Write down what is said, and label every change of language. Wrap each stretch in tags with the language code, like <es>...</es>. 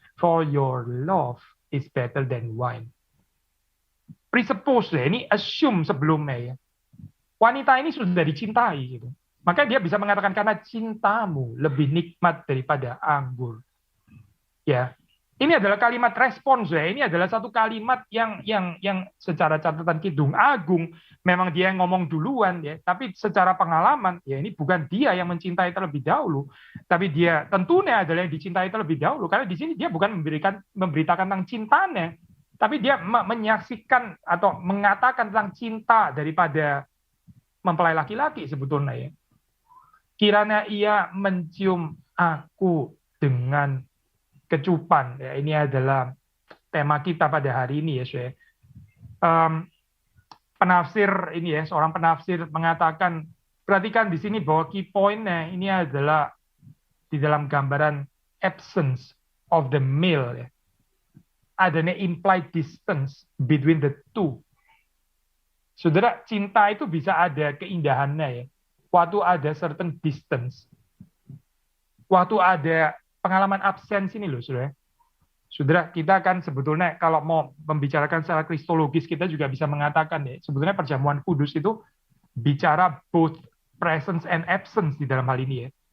<en>For your love is better than wine.</en> <id>Presuppose ya, ini assume sebelumnya ya. Wanita ini sudah dicintai gitu. Maka dia bisa mengatakan karena cintamu lebih nikmat daripada anggur. Ya. Ini adalah kalimat respons ya. Ini adalah satu kalimat yang secara catatan Kidung Agung memang dia yang ngomong duluan ya. Tapi secara pengalaman ya, ini bukan dia yang mencintai terlebih dahulu, tapi dia tentunya adalah yang dicintai terlebih dahulu, karena di sini dia bukan memberitakan tentang cintanya, tapi dia menyaksikan atau mengatakan tentang cinta daripada mempelai laki-laki sebetulnya ya. Kiranya ia mencium aku dengan kecupan. Ya, ini adalah tema kita pada hari ini ya, saya. Penafsir ini ya, seorang penafsir mengatakan, perhatikan di sini bahwa key point-nya ini adalah di dalam gambaran</id> <en>absence of the male</en> <id>ya. Adanya</id> <en>implied distance between the two.</en> <id>Saudara, cinta itu bisa ada keindahannya ya. Waktu ada</id> <en>certain distance.</en> <id>Waktu ada pengalaman absens ini loh, saudara. Saudara, kita kan sebetulnya kalau mau membicarakan secara kristologis, kita juga bisa mengatakan ya, sebetulnya perjamuan kudus itu bicara</id> <en>both presence and absence</en> <id>di dalam hal ini ya.</id>